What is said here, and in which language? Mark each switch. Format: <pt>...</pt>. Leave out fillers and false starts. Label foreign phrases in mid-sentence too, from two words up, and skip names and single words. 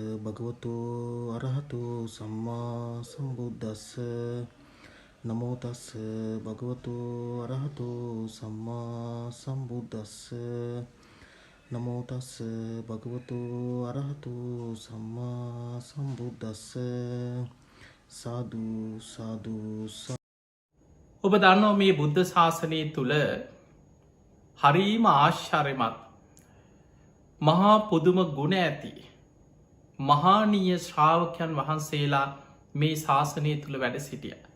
<pi>භගවතු අරහතු සම්මා සම්බුද්දස්ස නමෝ තස්ස භගවතු අරහතු සම්මා සම්බුද්දස්ස නමෝ තස්ස භගවතු අරහතු සම්මා සම්බුද්දස්ස සාදු සාදු.</pi> <si>ඔබ දන්නවා මේ බුද්ධ ශාසනය තුළ හරීම ආශ්චර්යමත් මහා පුදුම ගුණ ඇති මහානීය ශ්‍රාවකයන් වහන්සේලා මේ ශාසනය තුළ වැඩ සිටිය.</si>